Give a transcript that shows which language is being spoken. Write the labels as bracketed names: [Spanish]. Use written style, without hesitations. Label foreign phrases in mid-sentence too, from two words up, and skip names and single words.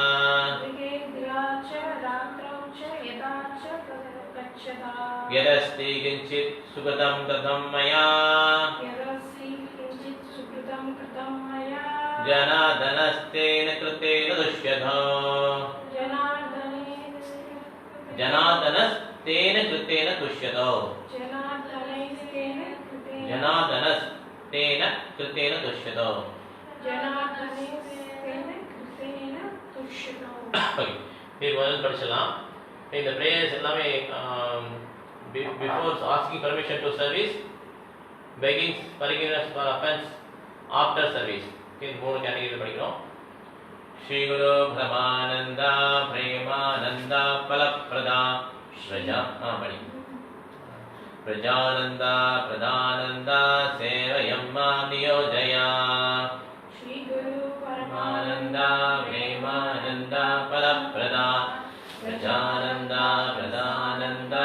[Sanskrit] यदस्ति किञ्चित् सुकृतं कृतं मया जनार्दनस्तेन कृतेन दुष्यतो जनार्दनस्तेन कृतेन तुष्यतो जनार्दनस्तेन कृतेन तुष्यतो [Tamil] फिर முதல்ல படிச்சலாம் இந்த பிரேயர்ஸ் எல்லாமே [English] before asking permission to service begging forgiveness for offense after service [Tamil] இந்த மூணு கேட்டகரியில படிக்கிறோம் [Sanskrit] श्री गुरु ब्रह्मानंदा प्रेमानंदा फलप्रदा प्रजानंदा प्रदानंदा सेवयं मां नियोजया श्री गुरु परमानंदा प्रेमानंदा फलप्रदा प्रजानंदा प्रदानंदा